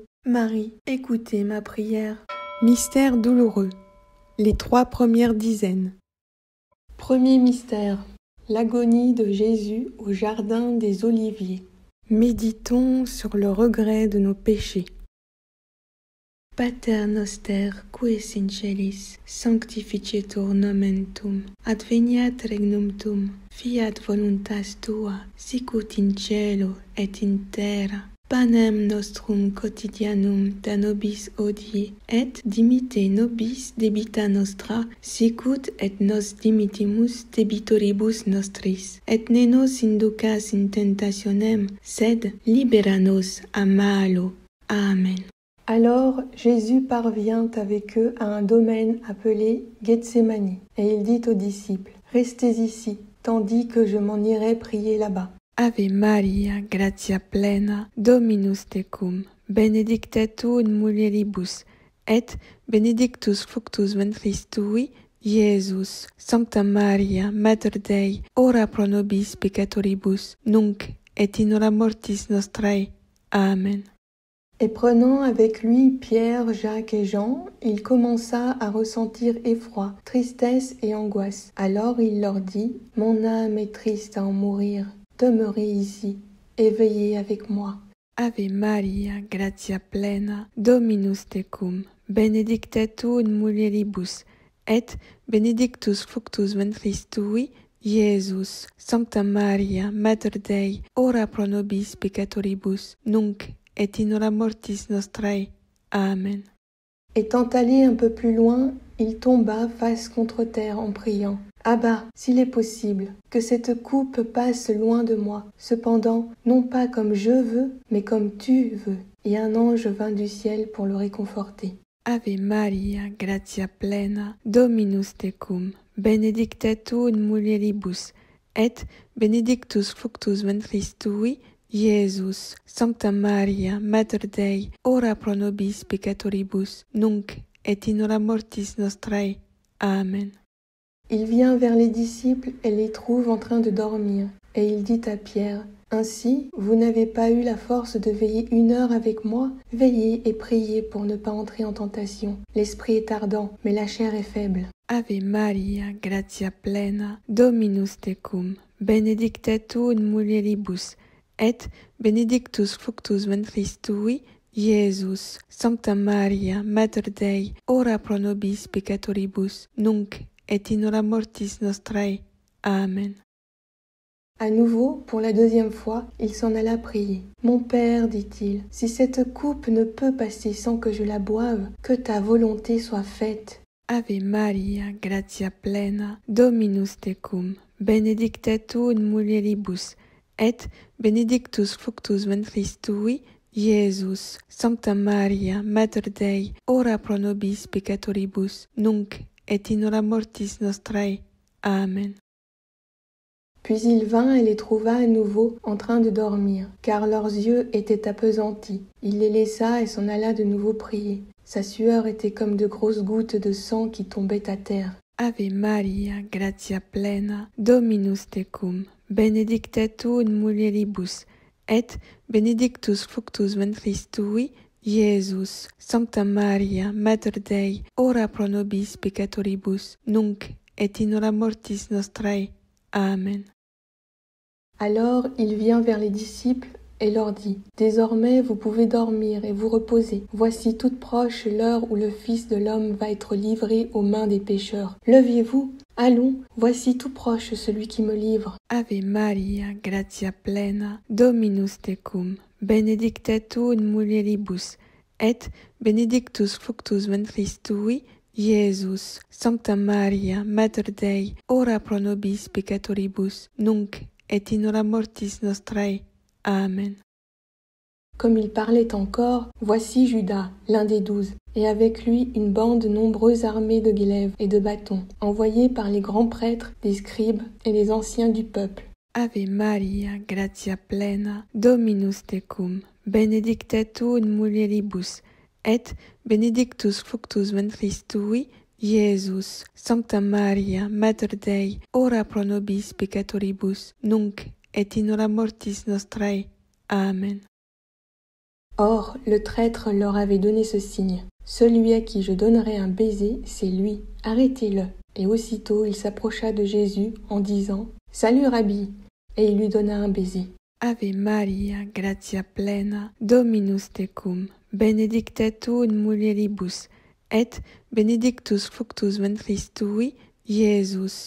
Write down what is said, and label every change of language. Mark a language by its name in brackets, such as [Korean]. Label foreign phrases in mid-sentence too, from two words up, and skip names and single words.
[French] Marie, écoutez ma prière. Mystère douloureux. Les 3 premières dizaines. Premier mystère. L'agonie de Jésus au jardin des Oliviers. Méditons sur le regret de nos péchés. [Latin] Pater noster, qui es in celis, sanctificetur nomen tuum, adveniat regnum tuum, fiat voluntas tua, sicut in cielo et in terra. Panem nostrum quotidianum da nobis hodie, et dimitte nobis debita nostra, sicut et nos dimittimus debitoribus nostris, et ne nos inducas in tentationem, sed libera nos a malo. Amen. [French] Alors Jésus parvient avec eux à un domaine appelé Gethsémani, et il dit aux disciples, « Restez ici, tandis que je m'en irai prier là-bas. [Latin] » Ave Maria, gratia plena, Dominus tecum, benedicta tu in mulieribus, et benedictus fructus ventris tui, Iesus. Sancta Maria, Mater Dei, ora pro nobis peccatoribus, nunc et in hora mortis nostrae. Amen. [French] Et prenant avec lui Pierre, Jacques et Jean, il commença à ressentir effroi, tristesse et angoisse. Alors il leur dit, « Mon âme est triste à en mourir. Demeurez ici et veillez avec moi. [Latin] » Ave Maria, gratia plena, Dominus tecum, benedicta tu in mulieribus, et benedictus fructus ventris tui, Iesus. Sancta Maria, Mater Dei, ora pro nobis peccatoribus, nunc et in hora mortis nostrae. Amen. [French] Étant allé un peu plus loin, il tomba face contre terre en priant. « Abba, s'il est possible, que cette coupe passe loin de moi. Cependant, non pas comme je veux, mais comme tu veux. » Et un ange vint du ciel pour le réconforter. [Latin] Ave Maria, gratia plena, Dominus tecum, benedicta tu in mulieribus, et benedictus fructus ventris tui, Iesus. Sancta Maria, Mater Dei, ora pro nobis peccatoribus, nunc et in hora mortis nostrae. Amen. [French] Il vient vers les disciples et les trouve en train de dormir. Et il dit à Pierre, « Ainsi, vous n'avez pas eu la force de veiller 1 heure avec moi? Veillez et priez pour ne pas entrer en tentation. L'esprit est ardent, mais la chair est faible. [Latin] » Ave Maria, gratia plena, Dominus tecum, benedicta tu in mulieribus, et benedictus fructus ventris tui, Iesus. Sancta Maria, Mater Dei, ora pro nobis peccatoribus, nunc et in hora mortis nostrae. Amen. [French] À nouveau, pour la 2e fois, il s'en alla prier. « Mon Père, dit-il, si cette coupe ne peut passer sans que je la boive, que ta volonté soit faite. [Latin] » Ave Maria, gratia plena, Dominus tecum, benedicta tu in mulieribus, et benedictus fructus ventris tui, Iesus. Sancta Maria, Mater Dei, ora pro nobis peccatoribus, nunc et in hora mortis nostrae. Amen. [French] Puis il vint et les trouva à nouveau en train de dormir, car leurs yeux étaient appesantis. Il les laissa et s'en alla de nouveau prier. Sa sueur était comme de grosses gouttes de sang qui tombaient à terre. [Latin] Ave Maria, gratia plena, Dominus tecum, benedicta tu in mulieribus, et benedictus fructus ventris tui, Iesus. Sancta Maria, Mater Dei, ora pro nobis peccatoribus, nunc et in hora mortis nostrae. Amen. [French] Alors il vient vers les disciples et leur dit, « Désormais vous pouvez dormir et vous reposer. Voici toute proche l'heure où le Fils de l'homme va être livré aux mains des pécheurs. Leviez-vous, allons, voici tout proche celui qui me livre. [Latin] » Ave Maria, gratia plena, Dominus tecum, benedicta tu in mulieribus, et benedictus fructus ventris tui, Iesus. Sancta Maria, Mater Dei, ora pro nobis peccatoribus, nunc et in hora mortis nostrae. Amen. [French] Comme il parlait encore, voici Judas, l'un des 12, et avec lui une bande nombreuse armée de glaives et de bâtons, envoyés par les grands prêtres, les scribes et les anciens du peuple. [Latin] Ave Maria, gratia plena, Dominus tecum, benedicta tu in mulieribus, et benedictus fructus ventris tui, Iesus. Sancta Maria, Mater Dei, ora pro nobis peccatoribus, nunc et in hora mortis nostrae. Amen. [French] Or, le traître leur avait donné ce signe. Celui à qui je donnerai un baiser, c'est lui. Arrêtez-le. Et aussitôt il s'approcha de Jésus en disant « Salut, Rabbi !» et il lui donna un baiser. [Latin] Ave Maria, gratia plena, Dominus tecum, benedicta tu in mulieribus, et benedictus fructus ventris tui, Iesus.